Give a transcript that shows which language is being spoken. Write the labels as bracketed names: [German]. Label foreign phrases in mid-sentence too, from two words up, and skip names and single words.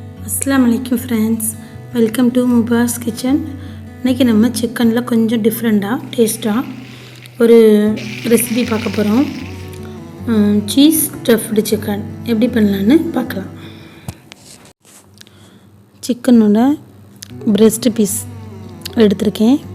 [Arabic] السلام عليكم [English] friends, welcome to Muba's kitchen. [Tamil] इनकी நம்ம சிக்கனில் கொஞ்சம் டிஃப்ரெண்ட்டாக டேஸ்ட்டாக ஒரு ரெசிபி பார்க்க போகிறோம்। [English] cheese stuffed chicken [Tamil] எப்படி பண்ணலான்னு பார்க்கலாம்। சிக்கனோட [English] breast piece [Tamil] எடுத்திருக்கேன்।